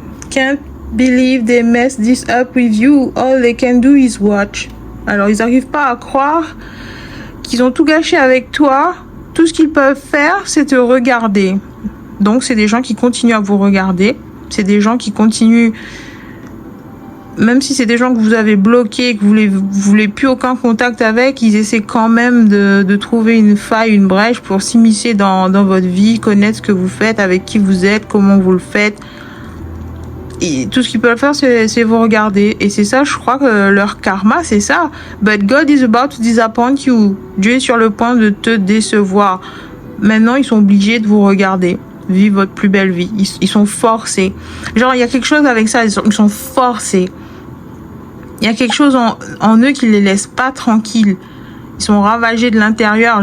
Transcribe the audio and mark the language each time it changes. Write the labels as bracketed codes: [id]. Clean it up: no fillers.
[en] Can't believe they messed this up with you. All they can do is watch. [fr] Alors, ils n'arrivent pas à croire qu'ils ont tout gâché avec toi. Tout ce qu'ils peuvent faire, c'est te regarder. Donc, c'est des gens qui continuent à vous regarder. C'est des gens qui continuent... Même si c'est des gens que vous avez bloqués, que vous voulez plus aucun contact avec, ils essaient quand même de trouver une faille, une brèche pour s'immiscer dans votre vie, connaître ce que vous faites, avec qui vous êtes, comment vous le faites. Et tout ce qu'ils peuvent faire, c'est vous regarder. Et c'est ça, je crois que leur karma, c'est ça. [en] But God is about to disappoint you. [fr] Dieu est sur le point de te décevoir. Maintenant, ils sont obligés de vous regarder. Vivre votre plus belle vie. Ils sont forcés. Genre, il y a quelque chose avec ça. Ils sont forcés. Il y a quelque chose en eux qui les laisse pas tranquilles. Ils sont ravagés de l'intérieur.